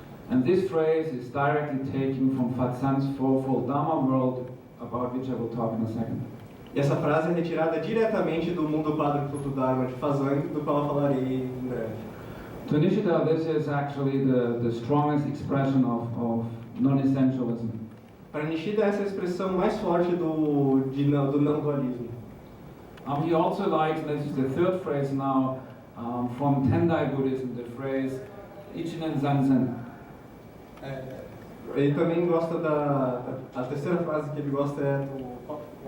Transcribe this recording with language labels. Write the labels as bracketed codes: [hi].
[en] And this phrase is directly taken from Fatsan's fourfold Dharma world, about which I will talk in a second. [pt] E essa frase é retirada diretamente do mundo quádruplo do Dharma de Fazang, do qual eu falarei em breve. [en] To Nishida, this is actually the strongest expression of non-essentialism. [pt] Para Nishida, essa é a expressão mais forte do não-dualismo. [en] He also likes, this is the third phrase now, from Tendai Buddhism, the phrase Ichinen Zanzen. [pt] Ele também gosta a terceira frase que ele gosta é do